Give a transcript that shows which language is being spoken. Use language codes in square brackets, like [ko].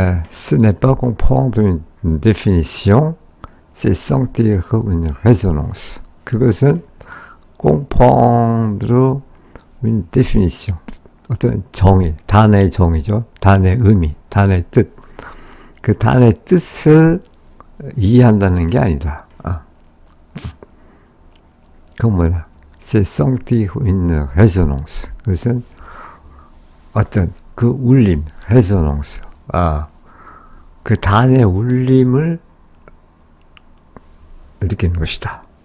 [fr] Ce n'est pas comprendre une définition, c'est sentir une résonance. [ko] 그것은 [fr] comprendre une définition. [ko] 어떤 정의, 단어의 정의죠. 단어의 의미, 단어의 뜻. 그 단어의 뜻을 이해한다는 게 아니다. 그건 뭐야? [fr] C'est sentir une résonance. [ko] 그것은 어떤 그 울림, résonance. 그 단의 울림을 느끼는 것이다.